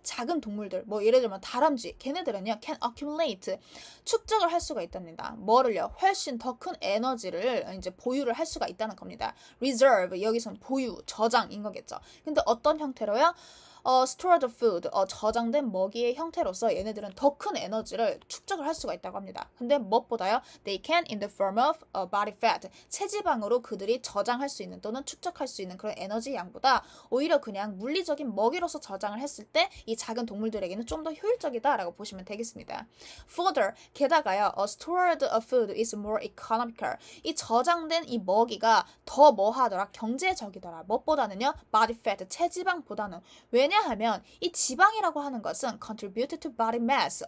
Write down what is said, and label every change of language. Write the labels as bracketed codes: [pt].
[ko] 작은 동물들 예를 들면 다람쥐 걔네들은요 [en] can accumulate [ko] 축적을 할 수가 있답니다. 뭐를요? 훨씬 더 큰 에너지를 이제 보유를 할 수가 있다는 겁니다. reserve 여기서는 보유 저장인 거겠죠. 근데 어떤 형태로요? [en] stored food, [ko] 저장된 먹이의 형태로서 얘네들은 더 큰 에너지를 축적을 할 수가 있다고 합니다. 근데 무엇보다요? [en] They can in the form of body fat. [ko] 체지방으로 그들이 저장할 수 있는 또는 축적할 수 있는 그런 에너지 양보다 오히려 그냥 물리적인 먹이로서 저장을 했을 때 이 작은 동물들에게는 좀 더 효율적이다라고 보시면 되겠습니다. [en] Further, [ko] 게다가요, [en] stored food is more economical. [ko] 이 저장된 이 먹이가 더 뭐하더라? 경제적이더라. 무엇보다는요? body fat, 체지방보다는. 왜냐면 왜냐하면 이 지방이라고 하는 것은 [en] contribute to body mass.